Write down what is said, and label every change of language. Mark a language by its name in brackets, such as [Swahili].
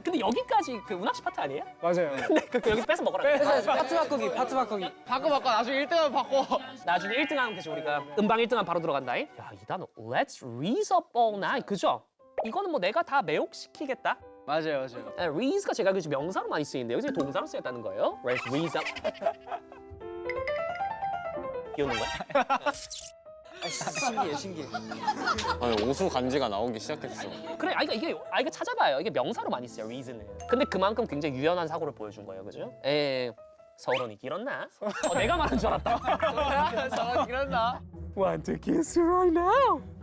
[Korean] 근데 여기까지 그 운학 씨 파트 아니에요? 맞아요. 근데 그 여기서 뺏어 먹어라. 파트 바꾸기, 파트 바꾸기. 바꿔 나중에 1등하면 바꿔. 나중에 1등 하면 그죠 우리가 음방 1등 하면 바로 들어간다. 야, 이 단어 [English] Let's reese up all night. [Korean] 그죠? 이거는 뭐 내가 다 매혹시키겠다. 맞아요. reese가 제가 그 명사로 많이 쓰이는데 여기서 동사로 쓰였다는 거예요. [English] Let's reese up. [Korean] 비웃는 거야? 신기해. 아니, 오수 간지가 나오기 시작했어. 그래, 이게 찾아봐요. 이게 명사로 많이 쓰여 reason은. 근데 그만큼 굉장히 유연한 사고를 보여준 거예요, 그죠? 서론이 길었나? 내가 말한 줄 알았다. 서론이 길었나? [English] Want to kiss you right now?